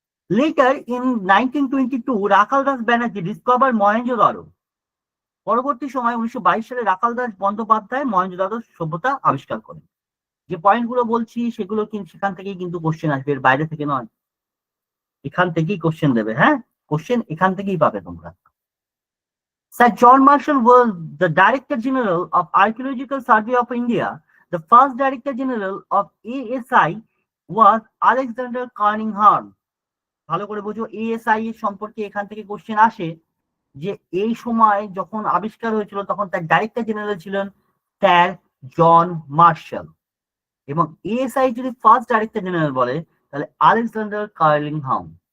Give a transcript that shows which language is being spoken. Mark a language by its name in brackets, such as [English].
[English] Later in 1922 Rakhal Das Banerjee discover Mohenjodaro. [Bangla] পরবর্তী সময় 1922 সালে রাখাল দাস বন্দ্যোপাধ্যায় মহেঞ্জোদারো সভ্যতা আবিষ্কার করেন। যে পয়েন্টগুলো বলছি সেগুলো কিন্তু সেখান থেকেই কিন্তু কোশ্চেন আসবে, এর বাইরে থেকে নয়। এখান থেকেই কোশ্চেন দেবে, হ্যাঁ, কোশ্চেন এখান থেকেই পাবে তোমরা। [English] Sir John Marshall was the Director General of Archaeological Survey of India. The first Director General of ASI was Alexander Cunningham. [Bangla] ভালো করে বোঝো, ASI এর সম্পর্কে এখান থেকে কোশ্চেন আসে যে এই সময় যখন আবিষ্কার হয়েছিল তখন তার ডাইরেক্টর জেনারেল ছিলেন স্যার জন মার্শাল, এবং ASI যদি ফার্স্ট ডাইরেক্টর জেনারেল বলে তাহলে আলেকজান্ডার কার্লিংহাম।